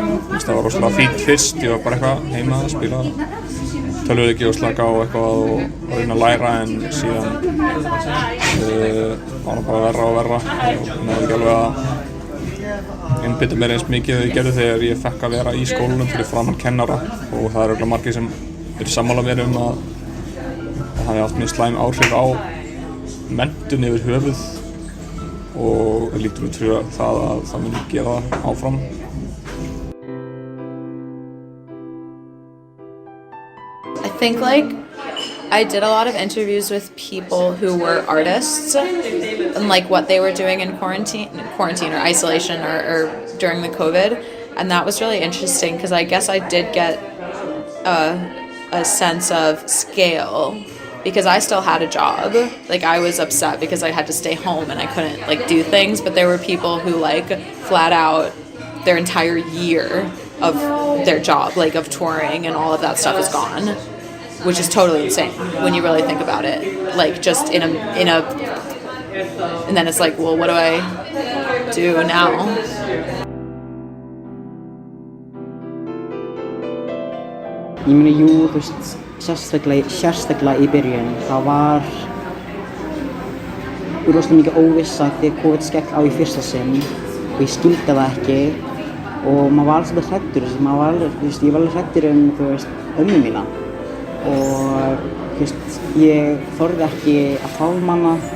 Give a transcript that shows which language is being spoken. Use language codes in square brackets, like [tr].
[is] Það var rosalega fínt fyrst, ég var bara eitthvað heima að spila tölvuleiki og slaka á eitthvað og reyna að læra en síðan var það bara verra og verra og náði ekki alveg að einbeita mér eins mikið og ég gerði þegar ég fekk að vera í skólanum fyrir framan kennara og það eru örugglega margir sem eru sammála mér um að það hefði haft mjög slæm áhrif á menntun yfir höfuð og lítur út fyrir það að það muni gera það áfram. [en] I think I did a lot of interviews with people who were artists and what they were doing in quarantine or isolation or during the COVID, and that was really interesting because I guess I did get a sense of scale because I still had a job. I was upset because I had to stay home and I couldn't do things, but there were people who flat out their entire year of their job, of touring and all of that stuff is gone, which is totally insane when you really think about it. Just in a and then it's well, what do I do now? [is] Ég meina, jú, þú veist, sérstaklega í byrjun, það var rosalega mikið óvissa þegar COVID skell á í fyrsta sinn og ég skildi það ekki og maður var alveg hræddur, ég var alveg hræddur ömmu mína og ég þorði ekki að faðma hana,